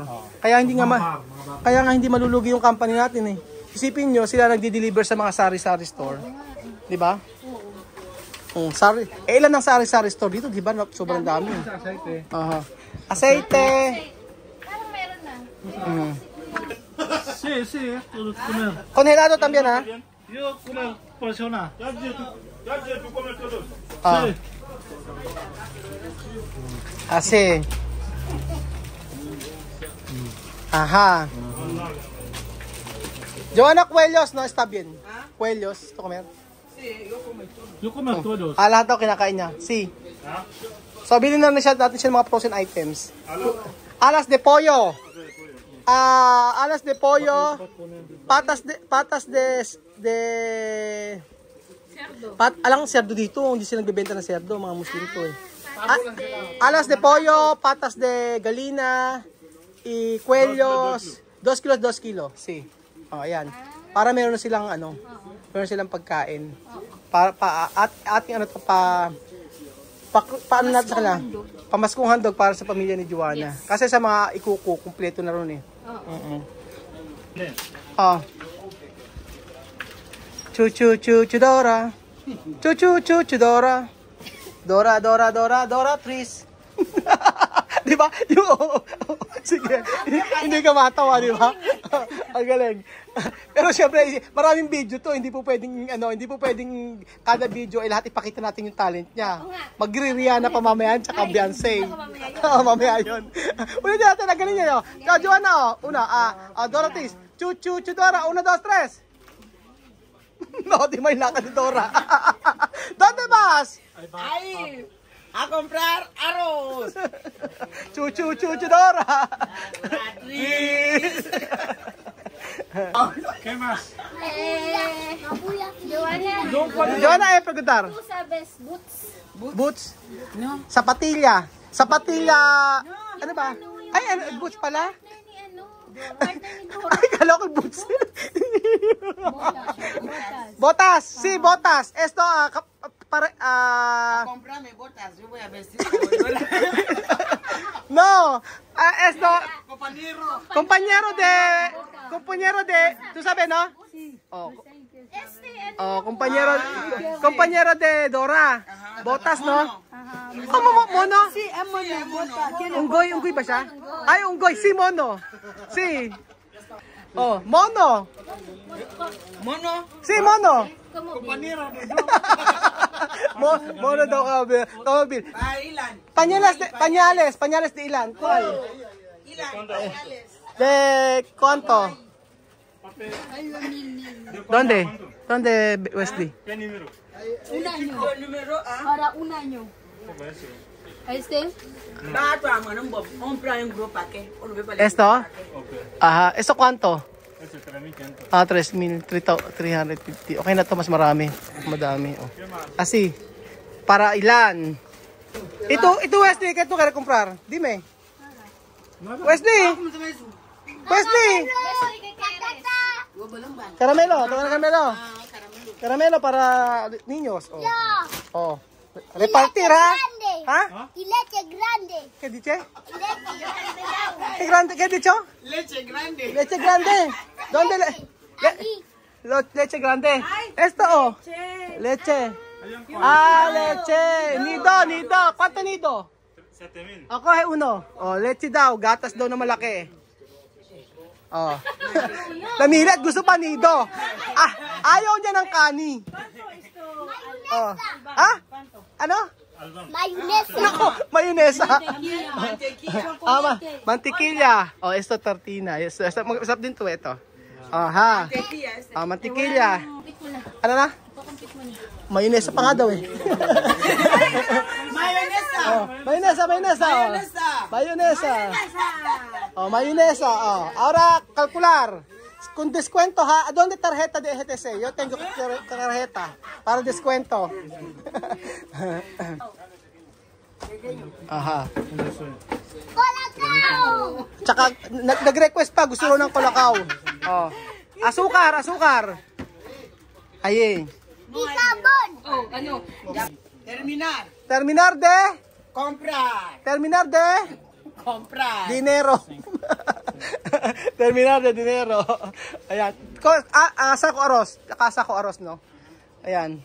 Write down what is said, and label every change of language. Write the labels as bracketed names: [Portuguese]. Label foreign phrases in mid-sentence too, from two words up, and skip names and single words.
[Filipino] Kaya hindi malulugi yung company natin eh. Isipin nyo, sila nagdi-deliver sa mga sari-sari store. Di ba? Ilan ang sari-sari store dito? Di ba? Sobrang dami. Aceite. Parang meron na. [Spanish] Sí, comer. Congelado también, ha? Yo comer porciona. Así. Ajá. Joanna, cuellos, no está bien. Cuellos, ¿tú comer? Yo comer todos. [Filipino] Lahat daw kinakain niya. [Spanish] Sí. [Filipino] So, bilhin natin siya ng mga frozen items. [Spanish] Alas de pollo. Alas de pollo, patas de [Filipino] alang cerdo dito, hindi sila nagbebenta ng cerdo, mga Muslim to eh. [Spanish] Alas de pollo, patas de gallina, y cuellos, 2 kilos, 2 kilo. Si. Oh, ayan. [Filipino] Para meron na silang meron silang pagkain. Para ating paano natin sa kanila? Pamaskong handog para sa pamilya ni Joanna. Kasi sa mga ikuko, kumpleto na ron eh. Chudora. Chudora. Dora, Tris. Di ba? Sige. Hindi ka matawa, di ba? Ang galing. Pero syempre, maraming video to. Hindi po pwedeng kada video ay lahat ipakita natin yung talent niya. Magre-Rihanna pa mamaya, tsaka Beyonce. Mamaya yun. Ulit natin, ang galing niya. Joanna, una, Dora, Tris. Chudora, 1, 2, 3. No, di may lakad ni Dora. [Spanish] ¿Dónde vas? Ay, a comprar arroz. Dora. ¿Qué más? Joanna, preguntar. Tú sabes, [Filipino] Boots? No. Sapatilla. Ano ba? Ay, boots pala? Ay, kala ko boots. [Spanish] Botas. Sí, botas. Esto, Comprame botas, yo voy a vestir. no. Esto, Compañero. compañero de, ¿tú sabes, no? Sí. Compañero de Dora. Botas, no? Mono? Sí, es mono. [Filipino] Unggoy ba siya? Ay, unggoy. Si, [Spanish] mono. Si. Mono. Mono. Si, mono. Compañero de [Filipino] Mono daw ka, Bill. Ilan. [Spanish] Pañales de ilan. ¿Cuál? [Filipino] Ilan. [Spanish] ¿De cuánto? ¿Dónde, Wesley? ¿Qué número? Un año. Número A. Para un año. ¿Este? ¿Esto? Ajá. ¿Esto cuánto? Ese 3,500. 3,350. [Filipino] Okay na to, mas marami. Madami. Así. Para ilan? [Spanish] Ito Wesley, ¿qué tú quieres comprar? Dime. Wesley. Caramelo, caramelo para niños. Repartir, ¿ha? ¿Ah? Y leche grande. ¿Qué dice? ¿Qué he dicho? Leche grande. Leche grande. ¿Dónde leche grande? Esto. Leche. Leche. Nido. ¿Cuánto nido? 7,000. Coge uno. [Filipino] Leche daw. Gatas daw na malaki. Namilit. Gusto pa nido. Ayaw niya ng kani. Ano? [Spanish] Mayonesa. [Filipino] Nako, mayonesa. Mantikilya. [Spanish] Esto tortina. [Filipino] Masarap din to, ito. Mantikilya. Ano na? Mayonesa pa nga daw eh. [Spanish] Mayonesa. Ahora, calcular. Con descuento, ha? ¿Dónde tarjeta de EGTC? Yo tengo tarjeta para descuento. Aha. Colacao. [Filipino] Tsaka, nag-request pa, gusto ro ng kolakaw. Asukar. Ayun. [Spanish] Y sabon. Terminar Terminar de comprar. dinero. Terminar de dinero. [Filipino] Ayan. Kasa ko aros, no? Ayan.